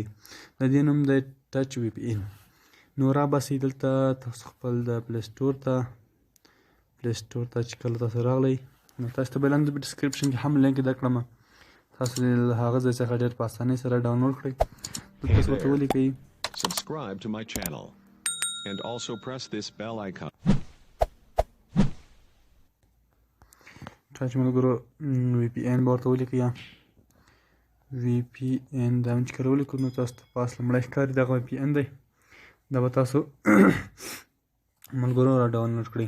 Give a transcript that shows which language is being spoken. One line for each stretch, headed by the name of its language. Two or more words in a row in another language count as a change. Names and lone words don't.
Pashto: د دې نوم دی ټچ وی پی این. نو راباسئ دلته تاسو خپل د پلی سټور ته چې کله تاسو راغلی، نو تاسو ته به لاندې په ډسکرپشن کې هم لینک درکړم، تاسو له هغه ځای څخه ډېر په اسانۍ سره ډاونلوډ کړئ. دلته څه ورته ولیکئ
English: subscribe to my channel and also press this bell icon.
Pashto: ټچ ملګرو وی پی این به ورته ولیکئ، وی پی این دا چې کله ولیکو نو تاسو ته پاس لومړی ښکاري دغه وی پی این دی، دا به تاسو ملګرو را ډاونلوډ کړئ.